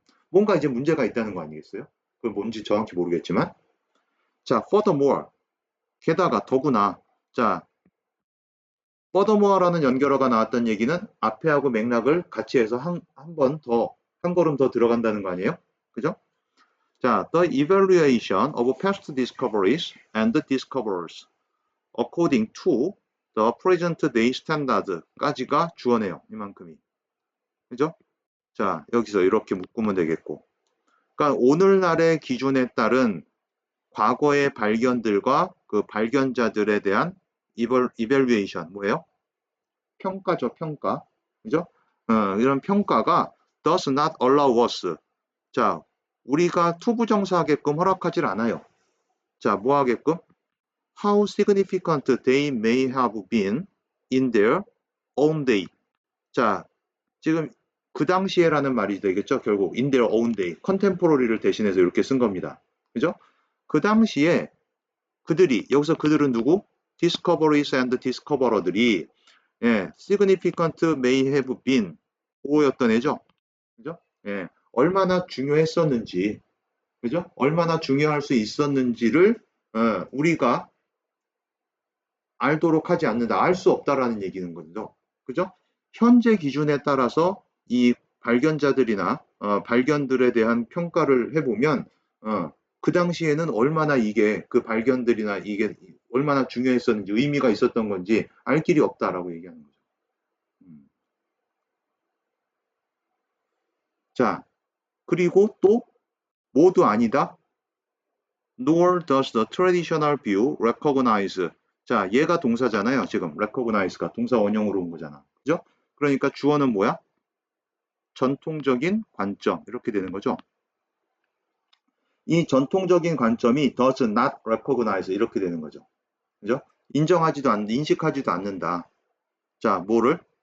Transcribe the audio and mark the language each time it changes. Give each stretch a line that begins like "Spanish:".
Korean: 뭔가 이제 문제가 있다는 거 아니겠어요? 그건 뭔지 정확히 모르겠지만. 자, furthermore. 게다가 더구나. 자, furthermore라는 연결어가 나왔던 얘기는 앞에하고 맥락을 같이 해서 한 걸음 더 들어간다는 거 아니에요? 그죠?
English: 자, the evaluation of past discoveries and discoverers according to the present day standard
Korean: 까지가 주어네요. 이만큼이. 그죠? 자, 여기서 이렇게 묶으면 되겠고. 그러니까 오늘날의 기준에 따른 과거의 발견들과 그 발견자들에 대한 evaluation 뭐예요? 평가죠, 평가. 그죠? 이런 평가가
English: does not allow us.
Korean: 자, 우리가 투부정사하게끔 허락하질 않아요. 자, 뭐 하게끔?
English: How significant they may have been in their own day.
Korean: 자, 지금 그 당시에라는 말이 되겠죠. 결국
English: in their own day,
Korean: contemporary를 대신해서 이렇게 쓴 겁니다. 그죠? 그 당시에 그들이, 여기서 그들은 누구?
English: discoveries and discoverer들이 significant may have been
Korean: 오였던 애죠. 그죠? 얼마나 중요했었는지, 그죠? 얼마나 중요할 수 있었는지를 우리가 알도록 하지 않는다. 알 수 없다라는 얘기는 거죠. 그죠? 현재 기준에 따라서 이 발견자들이나 발견들에 대한 평가를 해보면 그 당시에는 얼마나 이게 그 발견들이나 이게 얼마나 중요했었는지 의미가 있었던 건지 알 길이 없다라고 얘기하는 거죠. 자, 그리고 또 모두 아니다.
English: Nor does the traditional view recognize.
Korean: 자, 얘가 동사잖아요. 지금 recognize가 동사 원형으로 온 거잖아. 그죠? 그러니까 주어는 뭐야? 전통적인 관점 이렇게 되는 거죠. 이 전통적인 관점이
English: does not recognize
Korean: 이렇게 되는 거죠. 그죠? 인정하지도 않는다, 인식하지도 않는다. 자, 뭐를?